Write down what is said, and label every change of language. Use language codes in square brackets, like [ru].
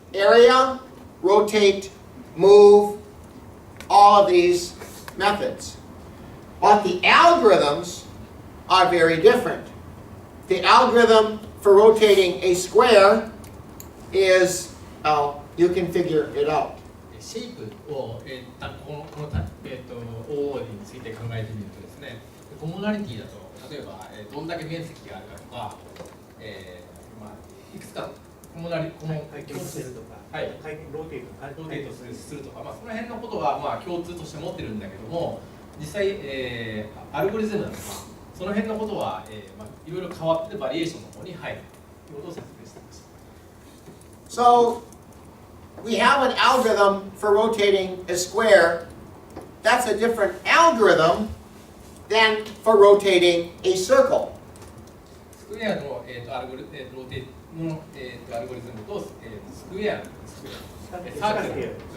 [en] Area, rotate, move, all of these methods. But the algorithms are very different. The algorithm for rotating a square is, you can figure it out. [ja] シェイプを、このOO について考えてみるとですね、コモナリティだと例えばどんだけ面積があるかとか、いくつかコモ共通するとか、ローテートするとか、その辺のことは共通として持ってるんだけども、実際、アルゴリズムだとかその辺のことはいろいろ変わってバリエーションの方に入るということを説明していました。 [en] So, we have an algorithm for rotating a square. That's a different algorithm than for rotating a circle. [ja] スクエアの、アルゴリズムと、スクエア、サークル。